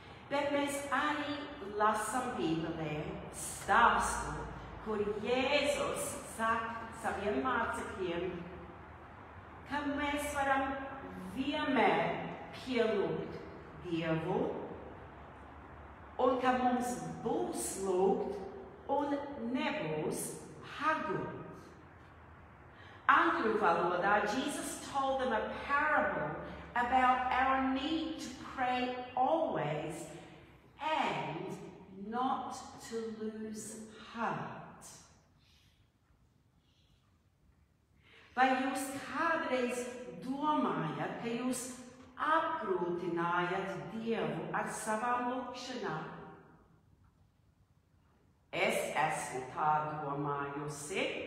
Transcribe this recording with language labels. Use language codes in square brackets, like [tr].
[lv] Bet mēs arī lasām Bībelē stāstu, kur Jēzus saka saviem mācekļiem, ka mēs varam vienmēr pielūgt Dievu un ka mums būs lūgt un nebūs hagūt. Angļu valodā, [en] Jesus told them a parable about our need to pray always and not to lose heart. [lv] Vai jūs kādreiz domājat, ka jūs apgrūtinājat Dievu ar savām lūgšanām? Es esmu tā domājusi.